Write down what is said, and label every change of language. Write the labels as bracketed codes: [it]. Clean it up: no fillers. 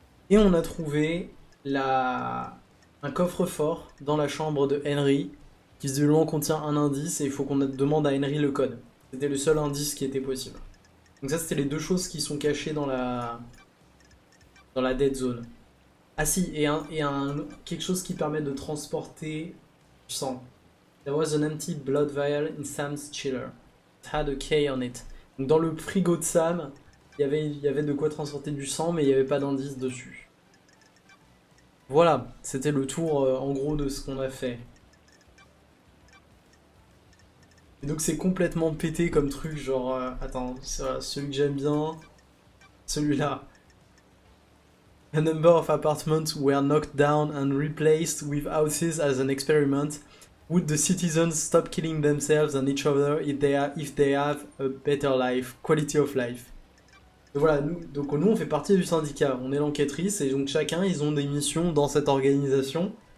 [fr] Et on a trouvé un coffre-fort dans la chambre de Henry qui visiblement contient un indice et il faut qu'on demande à Henry le code. C'était le seul indice qui était possible. Donc ça, c'était les deux choses qui sont cachées dans la dead zone. Ah si, et quelque chose qui permet de transporter du sang. [en] There was an empty blood vial in Sam's chiller. It had a key on it. [fr] Donc dans le frigo de Sam, il y avait de quoi transporter du sang, mais il n'y avait pas d'indice dessus. Voilà, c'était le tour en gros de ce qu'on a fait. Et donc c'est complètement pété comme truc, genre... attends, celui que j'aime bien... Celui-là. [en] A number of apartments were knocked down and replaced with houses as an experiment. Would the citizens stop killing themselves and each other if they have a better life, quality of life? [fr] Et voilà, donc nous on fait partie du syndicat, on est l'enquêtrice et donc chacun ils ont des missions dans cette organisation.